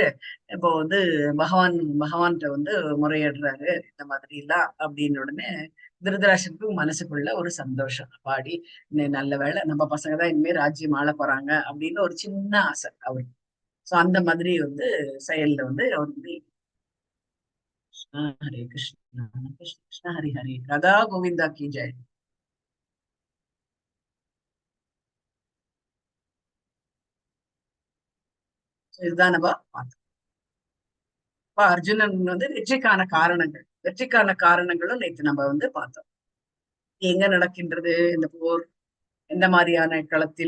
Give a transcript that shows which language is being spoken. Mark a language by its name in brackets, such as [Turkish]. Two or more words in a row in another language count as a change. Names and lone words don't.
[Tamil] இப்போ வந்து பகவான்கிட்ட வந்து முறையிடுறாரு இந்த மாதிரி எல்லாம் அப்படின்னு உடனே திருதராஷ்டிரனுக்கு மனசுக்குள்ள ஒரு சந்தோஷம். பாடி நல்ல வேலை நம்ம பசங்க தான் இனிமே ராஜ்யம் ஆள போறாங்க அப்படின்னு ஒரு சின்ன ஆசை அவருக்கு. சோ அந்த மாதிரி வந்து செயல்ல வந்து அவர் வந்து [Sanskrit] हरे कृष्ण कृष्ण कृष्ण हरे हरे [Hindi] राधा गोविंदा की जय. [Tamil] இதுதான் நம்ம பார்த்தோம். இப்ப அர்ஜுனன் வெற்றிக்கான காரணங்களும் நேற்று நம்ம பார்த்தோம். எங்க நடக்கின்றது இந்த போர், எந்த மாதிரியான களத்தில்?